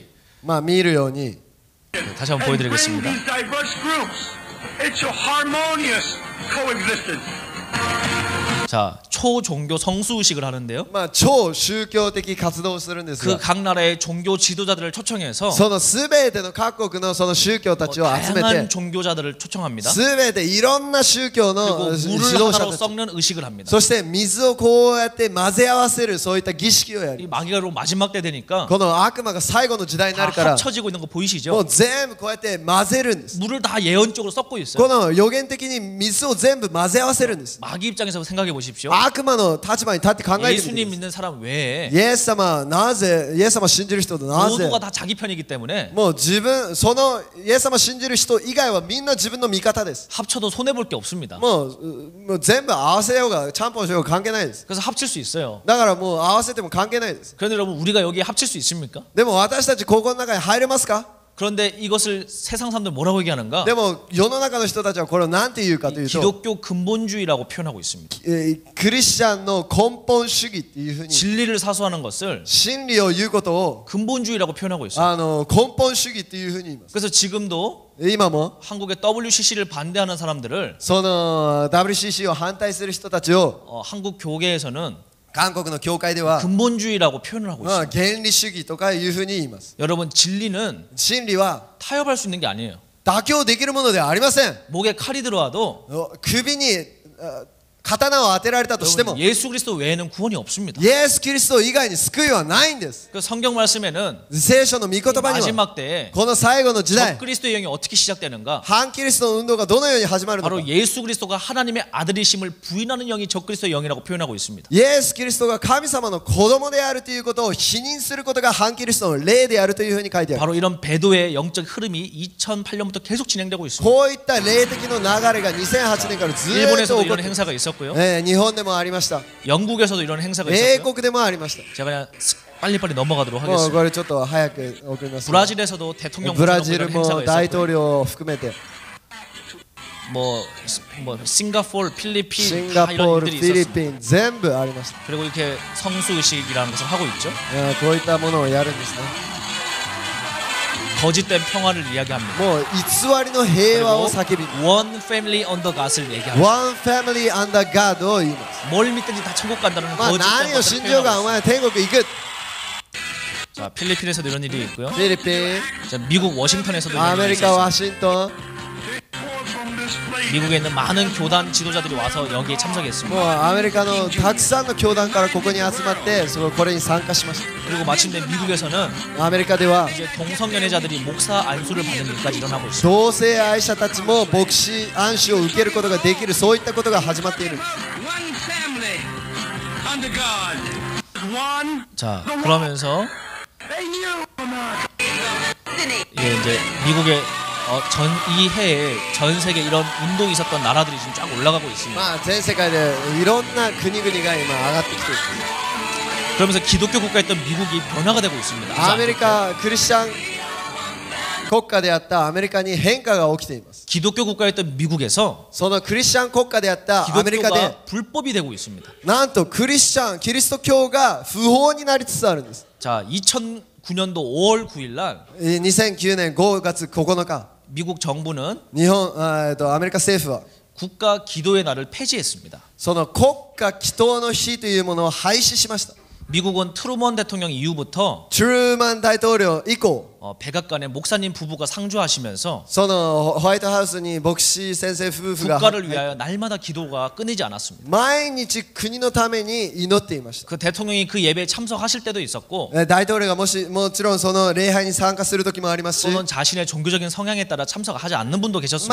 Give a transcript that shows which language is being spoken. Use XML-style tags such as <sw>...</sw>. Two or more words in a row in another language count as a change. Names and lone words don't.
<ja>まあ見るように、</ja> <ko>다시 한번</ko> <en>and bring</en> <ko>보여드리겠습니다.</ko> <en>these diverse groups into harmonious coexistence.</en> <ko>자, 초종교 성수의식을 하는데요.</ko> <ja>まあ超宗教的活動をするんです</ja> <ko>그</ko> <ja>が、</ja> <ko>각 나라의 종교 지도자들을 초청해서</ko> <ja>そのすべての各国のその宗教たちを集め</ja> <ko>다양한</ko> <ja>て、</ja> <ko>종교자들을 초청합니다.</ko> <ja>すべていろんな宗教</ja> <ko>그리고</ko> <ja>の指</ja> <ko>물을</ko> <ja>導</ja> <ko>하나로</ko> <ja>者たち、</ja> <ko>섞는 의식을 합니다.</ko> <ja>そして水をこうやって混ぜ合わせるそういった儀式をや</ja> <ko>이</ko> <ja>り、</ja> <ko>마귀가로 마지막 때 되니까</ko> <ja>この悪魔が最後の時代にな</ja> <ko>다</ko> <ja>るから、</ja> <ko>합쳐지고 있는 거</ko> <ja>も</ja> <ko>보이시죠?</ko> <ja>う全部こうやって混ぜるんです。</ja> <ko>물을 다 예언적으로 섞고 있어요.</ko> <ja>この予言的に水を全部混ぜ合わせるんです。</ja> <ko>마귀 입장에서 생각해 보십시오.</ko> <ja>悪魔の立場に立って考えてみてくだ</ja> <ko>예수님</ko> <ja>さい。</ja> <ko>믿는 사람 외에</ko> <ja>イエス様なぜ、イエス様信じる人となぜ、</ja> <ko>모두가 다 자기 편이기 때문에</ko> <ja>もう自分、そのイエス様信じる人以外はみんな自分の味方です。</ja> <ko>합쳐도 손해 볼 게 없습니다.</ko> <ja>もう全部合わせようがちゃんぽんしようが関係ないです。</ja> <ko>그래서 합칠 수 있어요.</ko> <ja>だからもう合わせても関係ないです。</ja> <ko>그런데 여러분 우리가 여기에 합칠 수 있습니까?</ko> <ja>でも私たちここの中に入れますか？</ja> <ko>그런데 이것을 세상 사람들 뭐라고 얘기하는가?</ko> <ja>でも世の中の人たちはこれを何て言うかというと、</ja> <ko>기독교 근본주의라고 표현하고 있습니다.</ko> <ja>クリスチャンの根本主義っていうふうに</ja> <ko>진리를 사수하는 것을</ko> <ja>真理を言うことを</ja> <ko>근본주의라고 표현하고 있어요.</ko> <ja>根本主義っていうふうに言います。</ja> <ko>그래서 지금도</ko> <ja>今も</ja> <ko>한국의 WCC를 반대하는 사람들을</ko> <ja>その WCC を反対する人たちを</ja> <ko>한국 교계에서는</ko> <ja>韓国の教会では</ja> <ko>근본주의라고 표현을 하고</ko> <ja>まあ</ja> <ko>있습니다.</ko> <ja>原理主義とかいうふうに言います。</ja> <ko>여러분 진리는</ko> <ja>真理は</ja> <ko>타협할 수 있는 게 아니에요.</ko> <ja>妥協できるものではありません。</ja> <ko>목에 칼이 들어와도</ko> <ja>首に刀を当てられたとしても</ja> <ko>여러분, 예수 그리스도 외에는 구원이 없습니다.</ko> <ja>イエス・キリスト以外に救いはないんです。</ja> <ko>그 성경 말씀에는</ko> <ja>聖書の御言葉には</ja> <ko>마지막 때에</ko> <ja>この最後の時代</ja> <ko>적그리스도의 영이 어떻게 시작되는가?</ko> <ja>反キリストの運動がどのように始まるのか、</ja> <ko>바로 예수 그리스도가 하나님의 아들이심을 부인하는 영이 적그리스도의 영이라고 표현하고 있습니다.</ko> <ja>イエス・キリストが神様の子供であるということを否認することが反キリストの霊であるというふうに書いてある。</ja> <ko>바로 이런 배도의 영적 흐름이 2008년부터 계속 진행되고 있습니다.</ko> <ja>こういった霊的の流れが2008年からずっと</ja> <ko>일본에서도</ko> <ja>起こっ</ja> <ko>이런</ko> <ja>て、</ja> <ko>행사가 있었고요.</ko> <ja>日本でもありました。</ja> <ko>영국에서도 이런 행사가</ko> <ja>英</ja> <ko>있었고요.</ko> <ja>国でもありました</ja> <ko>제가 그냥 빨리빨리 넘어가도록</ko> <ja>もう</ja> <ko>하겠습니다.</ko> <ja>これちょっと早く送ります。</ja> <ko>브라질에서도 대통령</ko> <ja>ブラ</ja> <ko>모시고</ko> <ja>ジル</ja> <ko>이런</ko> <ja>も</ja> <ko>행사가</ko> <ja>大</ja> <ko>있었고요.</ko> <ja>統領を含めて</ja> <ko>뭐 싱가포르,</ko> <ja>シ</ja> <ko>필리핀</ko> <ja>ン</ja> <ko>다</ko> <ja>ガポー</ja> <ko>이런</ko> <ja>ル、</ja> <ko>일들이</ko> <ja>フィリ</ja> <ko>있었습니다.</ko> <ja>ピン全部ありました。</ja> <ko>그리고 이렇게 성수의식이라는 것을 하고 있죠.</ko> <ja>こういったものをやるんですね。</ja> <ko>거짓된 평화를 이야기합니다.</ko> <ja>もう偽りの平和を叫び、</ja> <en>One Family Under God</en> <ko>을 얘기합니다.</ko> <en>One Family Under God</en> <ja>を言います。</ja> <ko>뭘 믿든지 다 천국 간다는</ko> <ja>まあ</ja> <ko>거짓된</ko> <ja>何を</ja> <ko>것을</ko> <ja>信じようがお</ja> <ko>표현하고</ko> <ja>前天国行く。</ja> <ko>있습니다. 자, 필리핀에서도 이런 일이 있고요.</ko> <ja>フィリピン、</ja> <ko>자, 미국 워싱턴에서도</ko> <ja>ア</ja> <ko>이런</ko> <ja>メ</ja> <ko>일이</ko> <ja>リカ</ja> <ko>있었습니다.</ko> <ja>ワシントン、</ja> <ko>미국에 있는 많은 교단 지도자들이 와서 여기에</ko> <ja>も</ja> <ko>참석했습니다.</ko> <ja>うアメリカのたくさんの教団からここに集まってこれに参加しまし</ja> <ko>그리고 마침내 미국에서는</ko> <ja>た。アメリカでは</ja> <ko>이제 동성연애자들이 목사 안수를 받는 일까지 일어나고 있습니다.</ko> <ja>同性愛者たちも牧師暗視を受けることができる、そういったことが始まっている。</ja> <en>One family under God. One.</en> <ko>자, 그러면서</ko> <en>A new America.</en> <ko>예, 이제 미국의 이 해에 전 세계 이런 운동이 있었던 나라들이 지금 쫙 올라가고 있습니다.</ko> <ja>まあ全世界でいろんな国々が今上がってきている。</ja> <ko>그러면서 기독교 국가였던 미국이 변화가 되고 있습니다.</ko> <ja>アメリカクリスチャン国家であったアメリカに変化が起きています。</ja> <ko>기독교 국가였던 미국에서</ko> <ja>そのクリスチャン国家であったアメリカで</ja> <ko>기독교가 불법이 되고 있습니다.</ko> <ja>なんとクリスチャンキリスト教が不法になりつつあるんです。</ja> <ko>자, 2009년도 5월 9일 날</ko> <ja>2009 年5月9日</ja> <ko>미국 정부는</ko> <ja>日本アメリカ政府は</ja> <ko>국가 기도의 날을 폐지했습니다.</ko> <ja>その国家祈祷の日というものを廃止しました。</ja> <ko>미국은 트루먼 대통령 이후부터</ko> <ja>トゥルーマン大統領以降</ja> <ko>백악관에 목사님 부부가 상주하시면서</ko> <ja>そのホワイトハウスに牧師先生夫婦が</ja> <ko>국가를 위하여 날마다 기도가 끊이지 않았습니다.</ko> <ja>毎日国のために祈っていました。</ja> <ko>그 대통령이 그 예배에 참석하실 때도 있었고</ko> <ja>大統領がもちろんその礼拝に参加する時もありますし、</ja> <ko>또는 자신의 종교적인 성향에 따라 참석하지 않는 분도 계셨습니다.</ko>